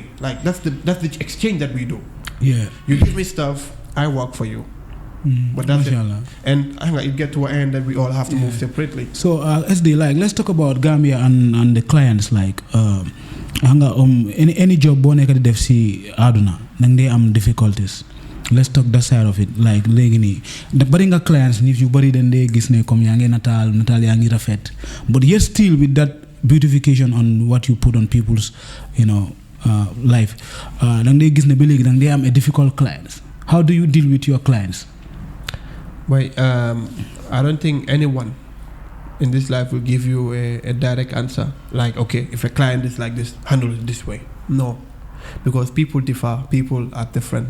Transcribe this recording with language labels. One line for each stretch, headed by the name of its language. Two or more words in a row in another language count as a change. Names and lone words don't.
English: Like that's the exchange that we do. Yeah. You give me stuff, I work for you. But that's it. And it get to an end that we all have to move separately. So SD, like, let's talk about Gambia and the clients.
Wolof: Like,
English: any job
Wolof: boo nekk di def si aduna nang dey am difficulties.
English: Let's talk that side of it. Like,
Wolof: léegi nii bari nga clients nit yu bari dañ dee gis ne comme yaa ngi nataal yaa ngi rafet,
English: but yet still with that beautification on what you put on people's, you know, life,
Wolof: dang dee gis ne ba léegi dang dee am
English: a difficult clients. How do you deal with your clients? Well, I don't think anyone in this life will give you a direct answer. Like, okay, if a client is like this, handle it this way. No, because people differ. People are different.